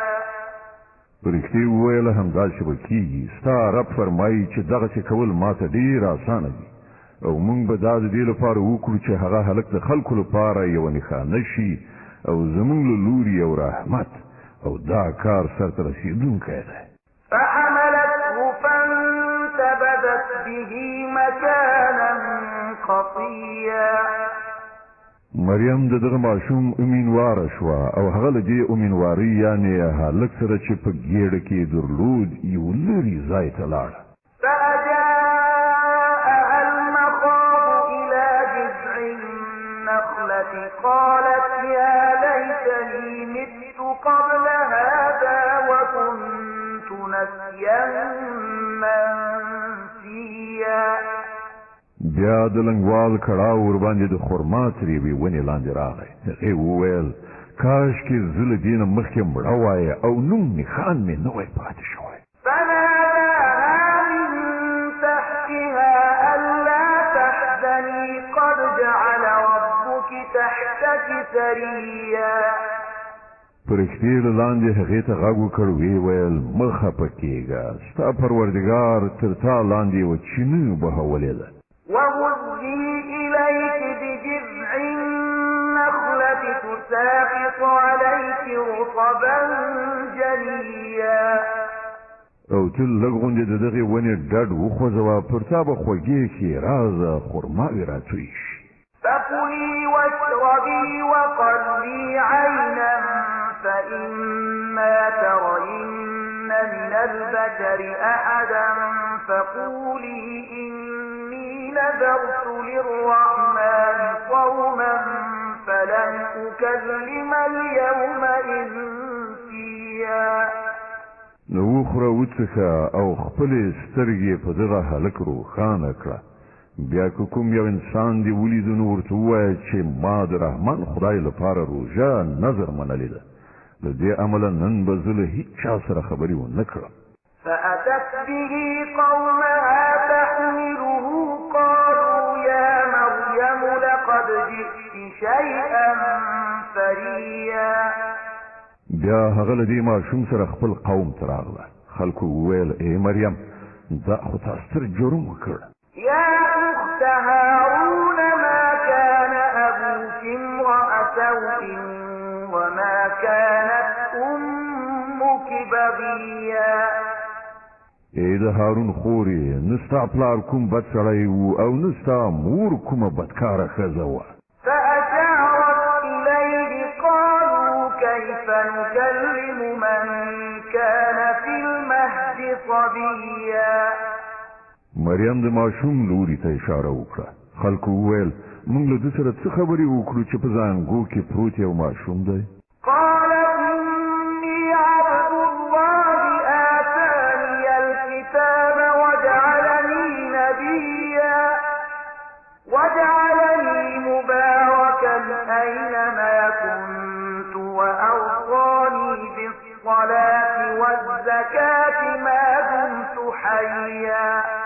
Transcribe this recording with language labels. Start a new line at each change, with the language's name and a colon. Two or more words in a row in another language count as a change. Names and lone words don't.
Pashto: پرښتې وویله همداسې به کېږي، ستا رب فرمایي چې دغسې کول ما ته ډېر اسانه دي او موږ به دا د دې لپاره وکړو چې هغه هلک د خلکو لپاره یوه نښانه شي او زموږ له لوري یو رحمت او دا کار سرته رسېدونکی دی.
Arabic: فحملته فانتبذت به مكانا قصيا.
Pashto: مریم د دغه ماشوم امیندواره شوه او هغه له دې امیندوارۍ یعنې هلک سره چې په ګېډه کې درلود یو لرې ځای ته لاړه.
Arabic: فأجاءها المخاض إلى جذع النخلة قالت يا ليتني مت قبل هذا وكنت نسيا منسيا.
Pashto: بیا د لنګوال کړاو ورباندې د خرما ترېوې ونې لاندې راغی. هغې وویل کاشکې زه له دې نه مخکې مړه وای او نوم نښان مې نه وای پاتې شوی.
Arabic: فناداها من تحتها ألا تحزني قد جعل ربك تحتك سريا.
Pashto: پرښتې له لاندې هغې ته غږ وکړ ویې ویل مه خفه کېږه، ستا پروردګار تر تا لاندې یوه چینه بهولې ده.
Arabic: وهزي إليك بجذع النخلة تساقط عليك رطبا جنيا.
Pashto: او ته لږ غوندې د دغې ونې ډډ وخوځوه، پر تا به خوږې ښېرازه خرماوې راتوی شي.
Arabic: فكلي واشربي وقري عينا فإما ترين من البشر أحدا فقولي إني نذرت للرحمن صوما فلن أكلم اليوم إنسيا.
Pashto: نو وخوره وڅښه او خپلې سترګې په دغه هلک روښانه کړه. بیا که کوم یو انسان دې ولیدو نو ورته ووایه چې ما د رحمان خدای لپاره روژه نظر منلې ده، له دې امله نن به زه له هېڅ چا سره خبرې ونه کړم.
Arabic: فأتت به قومها تحمله قالوا يا مريم لقد جئت شيئا فريا.
Pashto: بیا هغه له دې ماشوم سره خپل قوم ته راغله. خلکو وویل ای مریم دا خو تا ستر جرم وکړ.
Arabic: يا أخت هارون ما كان أبوك امرأ سوء وما كانت أمك بغيا.
Pashto: ای د هارون خورې نه ستا پلار کوم بد سړی و او نه ستا مور کومه بدکاره ښځه وه.
Arabic: فأشارت إليه قالوا كيف نكلم من كان في المهد صبيا.
Pashto: مریم د ماشوم لوري ته اشاره وکړه. خلکو وویل موږ له ده سره څه خبرې وکړو چې په زانګو کې پروت یو ماشوم دی.
Arabic: قال إني عبد الله آتاني الكتاب وجعلني نبيا وجعلني مباركا أينما كنت وأوصاني بالصلاة والزكاة ما دمت حيا